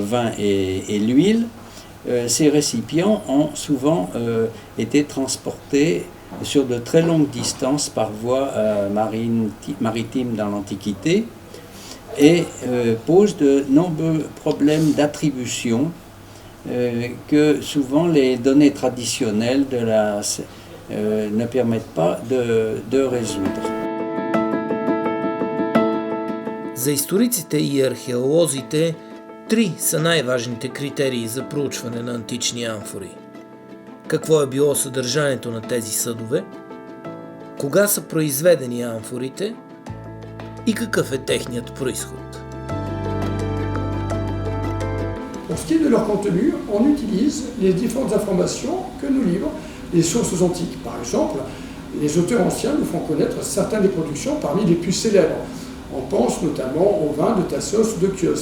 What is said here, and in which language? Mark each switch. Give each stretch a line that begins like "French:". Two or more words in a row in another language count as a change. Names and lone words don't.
French: vin et l'huile, ces récipients ont souvent été transportés sur de très longues distances par voie maritime dans l'Antiquité et posent de nombreux problèmes d'attribution que souvent les données traditionnelles ne permettent pas de résoudre.
Bulgarian: За историците и археолозите три са най-важните критерии за проучване на антични амфори. Какво е било съдържанието на тези съдове, кога са произведени амфорите и какъв е техният произход.
French: Pour ce qui est de leur contenu, on utilise les différentes informations que nous livrent les sources antiques. Par exemple, les auteurs anciens nous font connaître certaines des productions parmi les plus célèbres. On pense notamment au vin de Tassos ou de Chios.